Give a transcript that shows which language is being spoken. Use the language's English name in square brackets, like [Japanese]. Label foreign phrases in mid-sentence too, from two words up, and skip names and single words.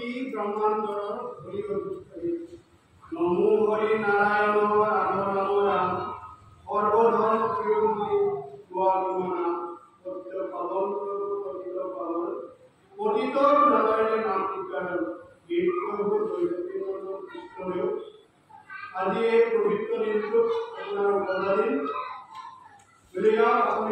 [Assamese] ব্রহ্মাণ্ডর হরি নমো হরি নারায়ণ রাম রাম রাম সর্বধর্ম প্রিয়ময় গোয়াগমনা সত্য পালন পতিত পালন পতিত নারায়ণের নাম উচ্চারণ প্রভু দৈবকীনন্দ কৃষ্ণদেও আজি এই পবিত্র দিনটো আপোনাৰ উপকাৰী গতিকে আপুনি